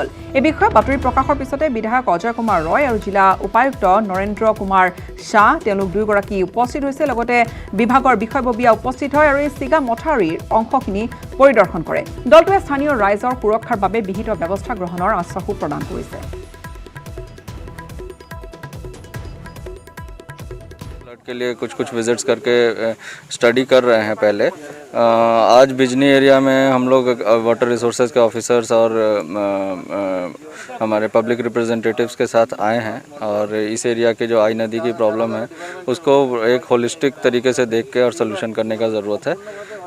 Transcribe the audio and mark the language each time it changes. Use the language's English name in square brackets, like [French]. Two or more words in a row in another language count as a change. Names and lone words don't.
[Assamese] এই বিষয়ে বাতৰি প্ৰকাশৰ পিছতে বিধায়ক অজয় কুমাৰ ৰয় আৰু জিলা উপায়ুক্ত নৰেন্দ্ৰ কুমাৰ শ্বাহ তেওঁলোক দুয়োগৰাকী উপস্থিত হৈছে। লগতে বিভাগৰ বিষয়ববীয়া উপস্থিত হয় আৰু এই ছিগা মথাউৰিৰ অংশখিনি পৰিদৰ্শন কৰে। দলটোৱে স্থানীয় ৰাইজৰ সুৰক্ষাৰ বাবে বিহিত ব্যৱস্থা গ্ৰহণৰ আশ্বাসো প্ৰদান কৰিছে। [Hindi] के लिए कुछ विजिट्स करके स्टडी कर रहे हैं। पहले आज बिजनी एरिया में हम लोग [English] water resources [Hindi] के ऑफिसर्स और हमारे [English] public representatives [Hindi] के साथ आए हैं और इस एरिया के जो आई नदी की प्रॉब्लम है उसको एक होलिस्टिक तरीके से देख के और सोल्यूशन करने का ज़रूरत है।